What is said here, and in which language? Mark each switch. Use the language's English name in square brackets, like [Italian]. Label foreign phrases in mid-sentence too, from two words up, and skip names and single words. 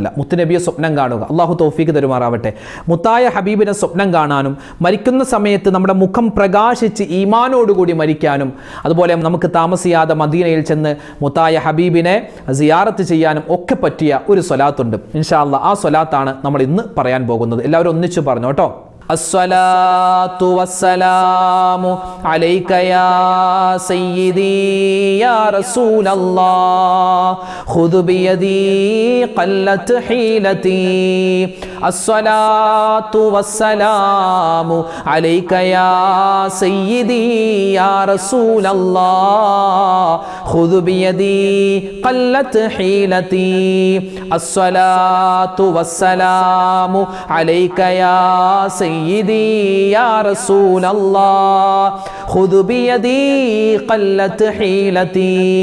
[Malayalam] മുത്തുനബിയെ സ്വപ്നം കാണുക, അള്ളാഹു തൗഫീഖ് തരുമാറാവട്ടെ. മുത്തായ ഹബീബിനെ സ്വപ്നം കാണാനും മരിക്കുന്ന സമയത്ത് നമ്മുടെ മുഖം പ്രകാശിച്ച് ഈമാനോടുകൂടി മരിക്കാനും അതുപോലെ നമുക്ക് താമസിയാതെ മദീനയിൽ ചെന്ന് മുത്തായ ഹബീബിനെ സിയാറത്ത് ചെയ്യാനും ഒക്കെ പറ്റിയ ഒരു സ്വലാത്തുണ്ട്. [Arabic] إن شاء الله [Malayalam] ആ സ്വലാത്താണ് നമ്മൾ ഇന്ന് പറയാൻ പോകുന്നത്. എല്ലാവരും ഒന്നിച്ചു പറഞ്ഞു കേട്ടോ. [Arabic] الصلاة والسلام عليك يا سيدي يا رسول الله خذ بيدي قلت حيلتي الصلاة والسلام عليك يا سيدي يا رسول الله خذ بيدي قلت حيلتي الصلاة والسلام عليك يا سيدي يا رسول الله خذ بيدي قلت حيلتي